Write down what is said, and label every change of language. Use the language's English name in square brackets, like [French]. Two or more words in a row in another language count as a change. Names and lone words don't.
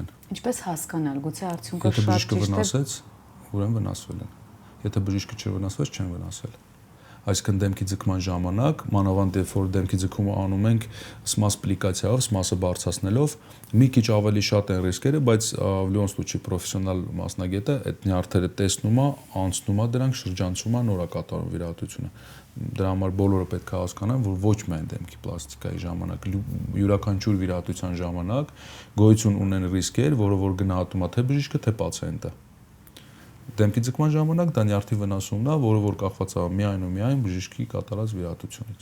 [Armenian] Ինչպես հասկանալ, գուցե արդյունքը շատ ճիշտ է։ Եթե բժիշկը վնասեց, ուրեմն վնասվել են։ Եթե բժիշկը չվնասվեց, չեն վնասվել։ այսինքն դեմքի ձգման ժամանակ, մանավանդ երբ որ դեմքի ձգումը անում ենք սմաս պլիկացիայով, սմասը բարձրացնելով, մի քիչ ավելի շատ են ռիսկերը, բայց [Russian] в любом случае [Armenian] պրոֆեսիոնալ մասնագետը այդ նյարդերը տեսնում է, անցնում է դրանք, շրջանցում է, նոր է կատարում վիրահատությունը։ Դրա համար բոլորը պետք է հասկանան, որ ոչ միայն դեմքի պլաստիկայի ժամանակ, յուրաքանչյուր վիրահատության ժամանակ գոյություն ունեն ռիսկեր, որը որ գնահատում է թե բժիշկը, թե պացիենտը։ Դեմքի ձգման ժամանակ դա նյարդի վնասումն է, որը որ կախված է միայն ու միայն բժիշկի կատարած վիրահատությունից։